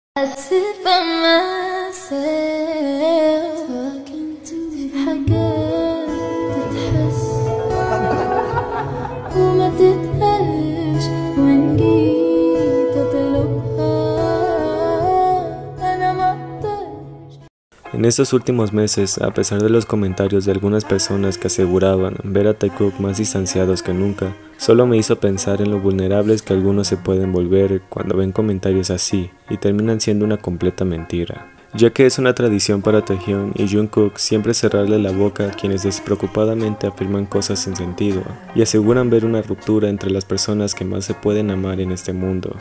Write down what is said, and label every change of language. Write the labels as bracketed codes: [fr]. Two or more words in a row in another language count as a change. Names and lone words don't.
[en] I sit by myself talking to [ar] حاجات تتحس وما تتقالش وإن جيت أطلبها أنا مقدرش. [es] En estos últimos meses, a pesar de los comentarios de algunas personas que aseguraban ver a Taekook más distanciados que nunca, solo me hizo pensar en lo vulnerables que algunos se pueden volver cuando ven comentarios así y terminan siendo una completa mentira. Ya que es una tradición para Taehyun y Jungkook siempre cerrarle la boca a quienes despreocupadamente afirman cosas sin sentido y aseguran ver una ruptura entre las personas que más se pueden amar en este mundo.